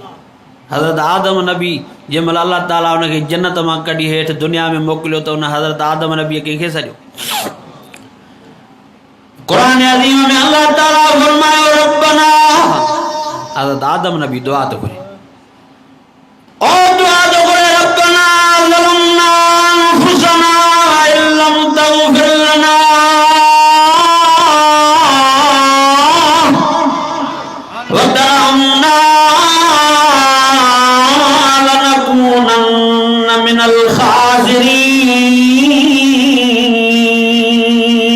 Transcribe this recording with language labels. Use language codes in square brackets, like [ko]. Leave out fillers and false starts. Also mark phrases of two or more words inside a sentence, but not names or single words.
[sd] हज़रत आदम नबी जंहिं महिल अल्लाह ताला उनखे जन्नत मां कढी हेठि दुनिया में मोकिलियो त उन हज़रत आदम नबीअ कंहिंखे सॾियो? क़ुरान अज़ीम में अल्लाह ताला फरमायो रब्बना, हज़रत आदम नबी दुआ थो करे, ओ दुआ थो करे, [ar] ربنا ظلمنا أنفسنا وإن لم تغفر لنا وترحمنا لنكونن من الخاسرين.